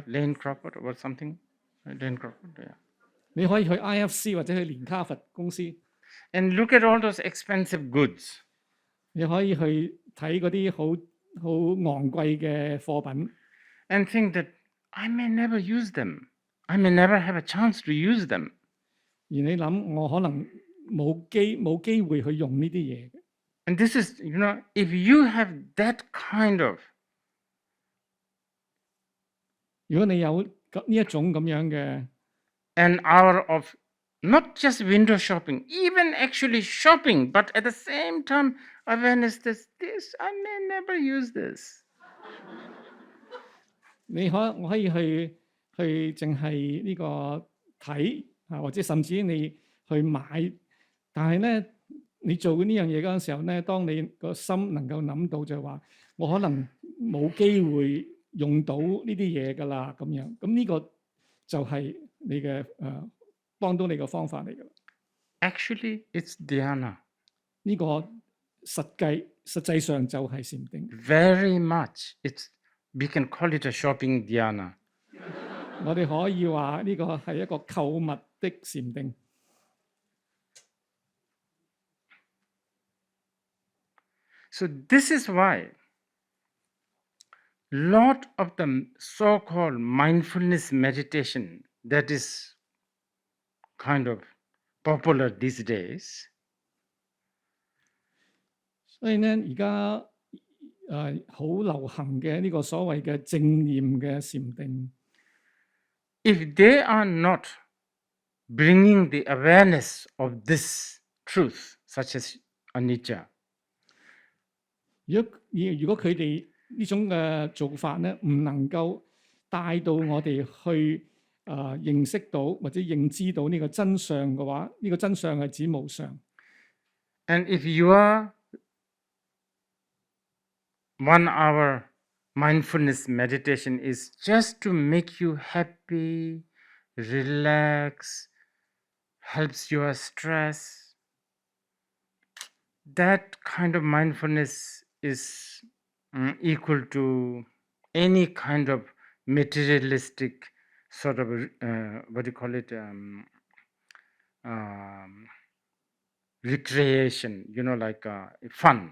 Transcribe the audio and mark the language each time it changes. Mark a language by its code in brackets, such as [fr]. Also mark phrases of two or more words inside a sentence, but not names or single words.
[en] Lane Crawford or something. Lane Crawford, yeah. [yue] 你可以去 IFC 或者去連卡佛公司。 [en] And look at all those expensive goods. [yue] 你可以去睇嗰啲好昂貴嘅貨品。 [en] And think that I may never use them. I may never have a chance to use them. [yue] 而你諗，我可能冇機會去用呢啲嘢。 [en] And this is, if you have that kind of [yue] 如果你有呢一種咁樣嘅 [en] an hour of not just window shopping, even actually shopping, but at the same time awareness that this I may never use this. [yue] 我可以去淨係呢個睇啊，或者甚至你去買，但係咧你做呢樣嘢嗰陣時候咧，當你個心能夠諗到就係話，我可能冇機會用到呢啲嘢㗎啦，咁樣，咁呢個就係你嘅幫到你嘅方法嚟㗎。 [en] Actually, it's dhyana. [yue] 呢個實際上就係禪定。 [en] Very much. We can call it a shopping dhyana. [yue] 我哋可以話呢個係一個購物的禪定。 [en] So this is why lot of the so-called mindfulness meditation that is kind of popular these days. [yue] 所以咧，而家好流行嘅呢個所謂嘅正念嘅禪定。 [en] If they are not bringing the awareness of this truth, such as anicca. [yue] 如果佢哋呢種嘅做法咧，唔能夠帶到我哋去認識到或者認知到呢個真相嘅話，呢個真相係指無常。 [en] And if your 1 hour mindfulness meditation is just to make you happy, relax, helps your stress, that kind of mindfulness is equal to any kind of materialistic sort of recreation, like fun.